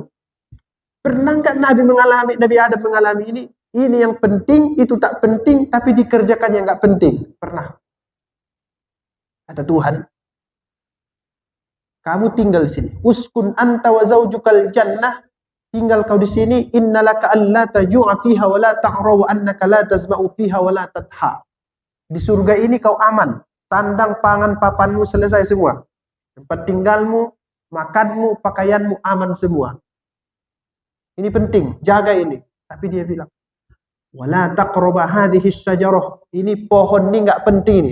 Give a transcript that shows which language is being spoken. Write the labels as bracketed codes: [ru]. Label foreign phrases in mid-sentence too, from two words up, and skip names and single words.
[id] Pernah nggak Nabi Adam mengalami ini? Ini yang penting, itu tak penting, tapi dikerjakan yang nggak penting. Pernah. Kata Tuhan, kamu tinggal di sini. [ar] اسكن أنت وزوجك الجنة. [id] Tinggal kau di sini. [ar] إن لك ألا تجوع فيها ولا تعرى وأنك لا تظمأ فيها ولا تضحى. [id] Di surga ini kau aman. Sandang, pangan, papanmu selesai semua. Tempat tinggalmu, makanmu, pakaianmu aman semua. Ini penting, jaga ini. Tapi dia bilang, [ar] ولا تقربا هذه الشجرة. [id] Ini pohon ini enggak penting ini.